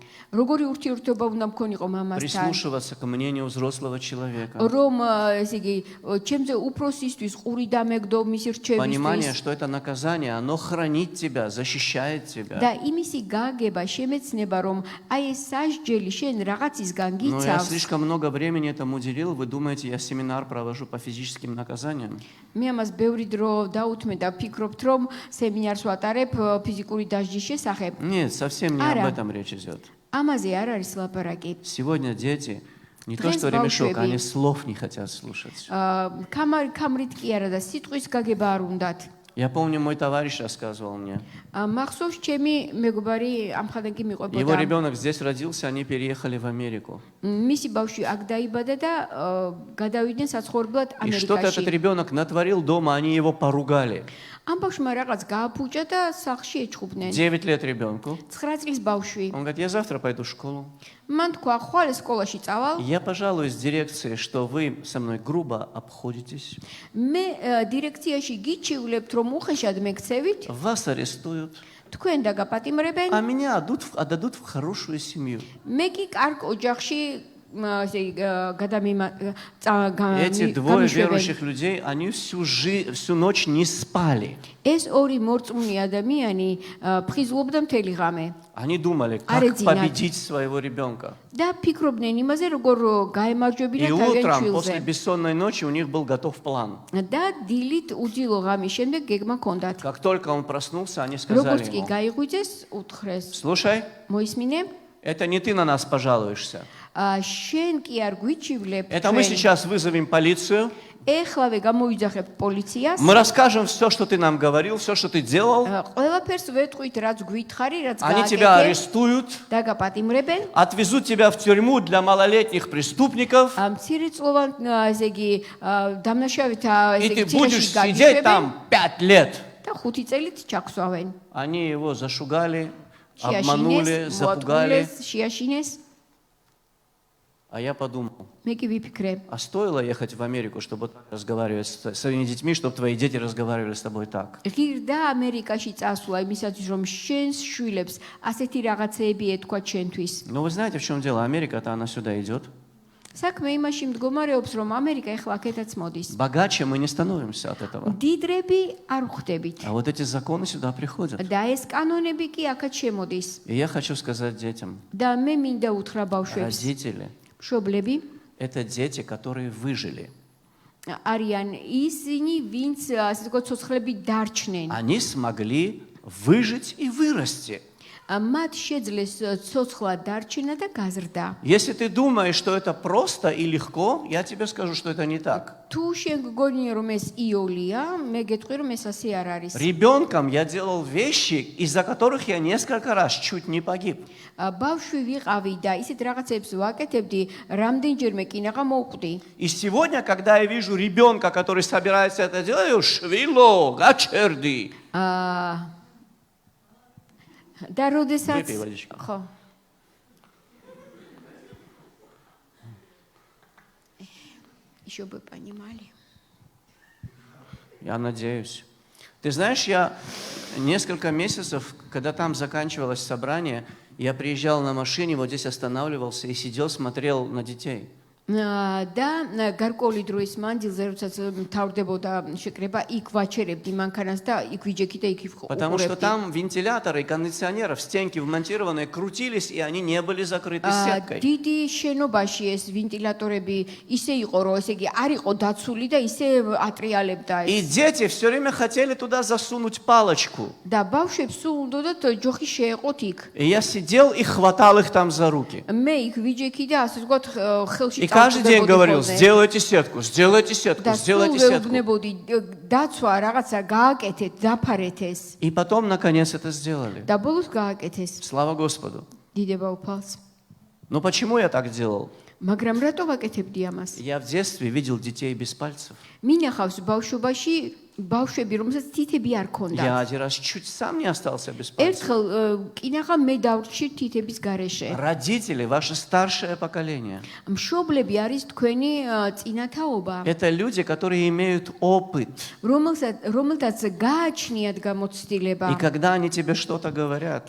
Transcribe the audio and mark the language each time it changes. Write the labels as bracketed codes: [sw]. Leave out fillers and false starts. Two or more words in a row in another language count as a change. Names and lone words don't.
[ka] როგორი ურთიერთობა უნდა მქონიყო მამასთან, [ru] прислушиваться к мнению взрослого человека. [ka] რომ ესე იგი ჩემზე უფროსისთვის ყური დამეგდო მისი [ru] Понимание, [ka] რჩევისთვის [ru] что это наказание, оно хранит тебя, защищает тебя. [ka] და იმისი გაგება, შემეცნება, რომ აი ეს სასჯელი შენ რაღაცისგან [ru] Но я [ka] გიცავს. [ru] слишком много времени этому уделил. Вы думаете, я семинар провожу по физическим наказаниям? [ka] მე ამას ბევრი დრო დაუთმე და ფიქრობთ, რომ სემინარს ვატარებ ფიზიკური დასჯის შესახებ. [ru] Нет, совсем не об [ka] Ара. [ru] этом речь идет. [ka] ამაზე არ არის ლაპარაკი. [ru] Сегодня дети, не то [ka] Დღეს [ru] что ремешок, [ka] ბავშვები, [ru] они слов не хотят слушать. [ka] კამრით კი არა და სიტყვის გაგება არ უნდათ. [ru] Я помню, мой товарищ рассказывал мне. [ka] მახსოვს ჩემი მეგობარი ამხადან კი [ru] Его [ka] მიყვებოდა. [ru] ребенок здесь родился, они переехали в Америку. [ka] მისი ბავშვი აქ დაიბადა და გადავიდნენ საცხოვრებლად [ru] И что-то этот [ka] ამერიკაში. [ru] ребенок натворил дома, они его поругали. [ka] ამ ბავშვმა რაღაც გააფუჭა და სახლში ეჩხუბნენ. [ru] 9 лет ребенку. [ka] 9 წლის ბავშვი. [ru] Он говорит, я завтра пойду в школу. [ka] მან თქვა, ხვალ სკოლაში წავალ. [ru] Я пожалуюсь дирекции, что вы со мной грубо обходитесь. [ka] მე დირექციაში გიჩივლებთ, რომ უხეშად მეკცევით, [ru] Вас арестуют, [ka] თქვენ დაგაპატიმრებენ. [ru] а меня отдадут в хорошую семью. [ka] მე კი კარგ ოჯახში ესე [ru] Эти двое верующих людей, они всю ночь не спали. [ka] ეს ორი მორწმუნე ადამიანი ფხიზლობდა მთელი ღამე. [ru] Они думали, как Арединат. победить своего ребенка. [ka] და ფიქრობდნენ იმაზე, როგორ გაემარჯვებინათ [ru] И [ka] თავიანთ [ru] утром, после [ka] შვილზე. [ru] бессонной ночи, у них был готов план. [ka] და დილით უძილო ღამის შემდეგ გეგმა ჰქონდათ. [ru] Как только он проснулся, они [ka] როგორც [ru] сказали [ka] კი [ru] ему, [ka] გაიღვიძეს, უთხრეს: [ru] слушай, [ka] მოისმინე, [ru] это не ты на нас пожалуешься. [ka] შენ კი არ გვიჩივლებ. [ru] Это мы сейчас вызовем полицию. [ka] ეხლავე გამოვიძახებ პოლიციას. [ru] Мы расскажем все, что ты нам говорил, все, что ты делал. [ka] ყველაფერს ვეტყვით, რაც გვითხრი, რაც [ru] Они тебя [ka] გააკეთე. [ru] арестуют, [ka] დაგაპატიმრებენ. [ru] отвезут тебя в тюрьму для малолетних преступников, [ka] მცირეწლოვან ესე იგი დამნაშავეთ [ru] и [ka] ესე [ru] ты [ka] იგი [ru] будешь [ka] ციხეში [ru] сидеть [ka] გაგიშვებენ [ru] там 5 лет. [ka] და 5 წელით ჩაქსვავენ. [ru] Они его зашугали, обманули, запугали. [ka] შეაშინეს. [ru] А я подумал, [ka] მე კი ვიფიქრე, [ru] а стоило ехать в Америку, чтобы так разговаривать с своими детьми, чтобы твои дети разговаривали с тобой так? [ka] ღირდა ამერიკაში წასვლა იმისათვის, რომ შენს შვილებს ასეთი რაღაცეები ეთქვა ჩვენთვის. [ru] Но вы знаете, в чем дело? Америка-то она сюда идет. [ka] საქმე იმაში მდგომარეობს, რომ ამერიკა ეხლა აქეთაც მოდის. [ru] Богаче мы не становимся от этого. [ka] დიდრები არ ვხდებით. [ru] А вот эти законы сюда приходят. [ka] და ეს კანონები კი აქაც შემოდის. [ru] И я хочу сказать детям, [ka] და მე მინდა უთხრა ბავშვებს, [ru] родители, [ka] მშობლები [ru] это дети, которые выжили. [ka] არიან ისინი, ვინც ასე ვთქვათ, ცოცხლები დარჩნენ. [ru] Они смогли выжить и вырасти. [ka] მათ შეძლეს ცოცხლა დარჩენა და გაზრდა. [ru] Если ты думаешь, что это просто и легко, я тебе скажу, что это не так. [ka] თუ შენ გგონია რომ ეს იოლია, მე გეტყვი რომ ეს ასე არ არის. [ru] Ребенком я делал вещи, из-за которых я несколько раз чуть не погиб. [ka] ბავშვი ვიყავი და ისეთ რაღაცებს ვაკეთებდი, რამდენჯერმე კინაღა მოვკვდი. [ru] И сегодня, когда я вижу ребенка, который собирается это делать, я [ka] შვილო, გაჩერდი. და როდესაც [ru] Выпей водички. ხო Еще бы понимали. Я надеюсь. Ты знаешь, я несколько месяцев, когда там заканчивалось собрание, я приезжал на машине, вот здесь останавливался и сидел, смотрел на детей. [ka] და გარკვეული დროის მანძილზე, როდესაც მთავრდებოდა შეკრება, იქ ვაჩერებდი მანქანას და იქ ვიჯექი და იქ [ru] Потому что [ka] ვიყურებდი. [ru] там вентиляторы и кондиционеры в стенке вмонтированные крутились, и они не были закрыты сеткой. [ka] დიდი შენობაში ეს ვენტილატორები ისე იყო, რომ ესე იგი არ იყო დაცული და ისე ატრიალებდა [ru] И [ka] ეს. [ru] дети все время хотели туда засунуть палочку. [ka] და ბავშვებს სულ უნდათ ჯოხი შეეყოთ იქ. [ru] И я сидел и хватал их там за руки. [ka] მე იქ ვიჯექი და ასე ვთქვათ ხელში [ru] И каждый день говорил, сделайте сетку, сделайте сетку, [ka] და [ru] сделайте [ka] სულ [ru] сетку. [ka] ვეუბნებოდი დაცვა რაღაცა გააკეთეთ, დაფარეთ ეს. [ru] И потом, наконец, это сделали. [ka] და ბოლოს გააკეთეს. [ru] Слава Господу. [ka] დიდება უფალს. [ru] Но почему я так делал? [ka] მაგრამ რატო ვაკეთებდი ამას? [ru] Я в детстве видел детей без пальцев. [ka] მინახავს ბავშვობაში ბავშვები, რომელსაც თითები არ ქონდათ. [ru] Я один раз чуть сам не остался без пальцев. [ka] ერთხელ კინაღა მე დავრჩი თითების გარეშე. [ru] Родители, ваше старшее поколение. [ka] მშობლები არის თქვენი წინათაობა, [ru] Это люди, которые имеют опыт. [ka] რომელთაც გააჩნიათ გამოცდილება. [ru] И когда они тебе что-то говорят,